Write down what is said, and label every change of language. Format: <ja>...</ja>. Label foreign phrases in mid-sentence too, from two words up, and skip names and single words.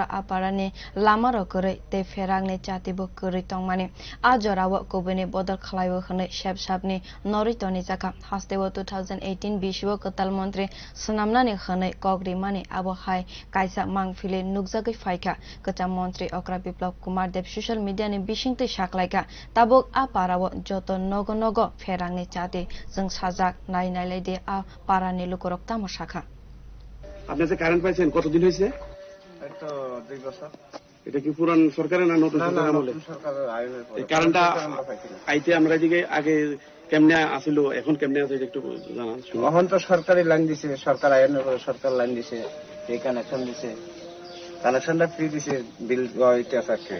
<trp>parani lamarok te pherang ni chati kwrwi tongmani ajora kubuni bodol khwlaio sepsab ni norwi tonijakha hastewo 2018 bisio kwtal montri sunamnani kwrwi mani abohai kaisa mangfili nukjagui faika kwcham montri okra biplap kumar</trp> <en>social media</en> <trp>ni bisingtui saklaika tabuk parao joto nogo pherang ni chati जों साजाक नायनायलाय दे पारानि लोकरक तामो शाखा</trp> <bn>আপনি যে কারেন্ট পাইছেন কতদিন হইছে? এই তো 2 বছর। এটা কি পুরান সরকারের না নতুন সরকারের আমলে? সরকারের আইনের পরে। এই কারেন্টটা আইতে আমরা এদিকে আগে কেমনে আসিল এখন কেমনে আছে একটু জানান। এখন তো সরকারি লাইন দিছে, সরকার আইনের পরে সরকার লাইন দিছে, এই কানেকশন দিছে, কানেকশনটা ফ্রি দিছে, বিল ওইটা থাকে।</bn>